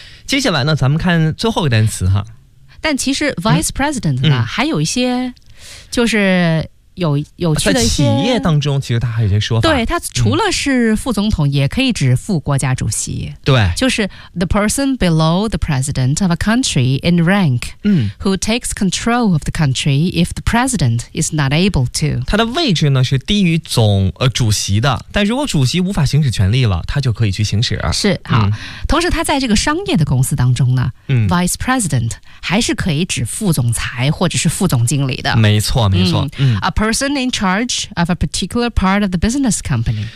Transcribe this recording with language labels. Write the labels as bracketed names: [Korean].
[Chinese] 接下来呢咱们看最后一个单词哈，但其实 vice president 呢，嗯，还有一些就是有趣的一些，在企业当中其实他还有一些说法，对，他除了是副总统，嗯，也可以指副国家主席，对，就是 [English] the person below the president of a country in rank， [Chinese] 嗯， [English] who takes control of the country if the president is not able to， [Chinese] 他的位置呢是低于总主席的，但如果主席无法行使权力了，他就可以去行使，是，好，嗯，同时他在这个商业的公司当中呢，嗯， vice president 还是可以指副总裁或者是副总经理的，没错没错， [English] 嗯，person in charge of a particular part of the business company，